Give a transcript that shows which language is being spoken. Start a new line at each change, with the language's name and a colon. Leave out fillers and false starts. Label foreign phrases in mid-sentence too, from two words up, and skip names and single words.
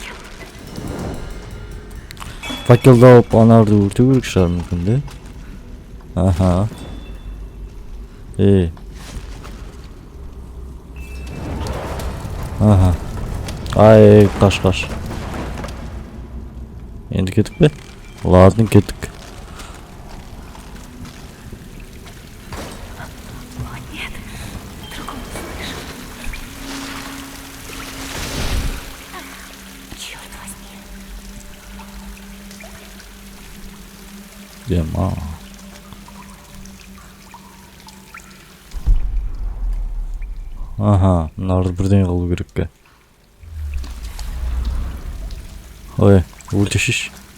Kazakh: Факелді алып анарды өртеу керек шығар мүмкін де. Аха. Аха. Ай, қаш. Енді кеттік бе? Ладно, кеттік.
Russian: О, нет. Другого слышу. Черт возьми. Дема.
Kazakh: Аха, мынарды бірдеңе қылу керек ке. Ой, өлтешіш.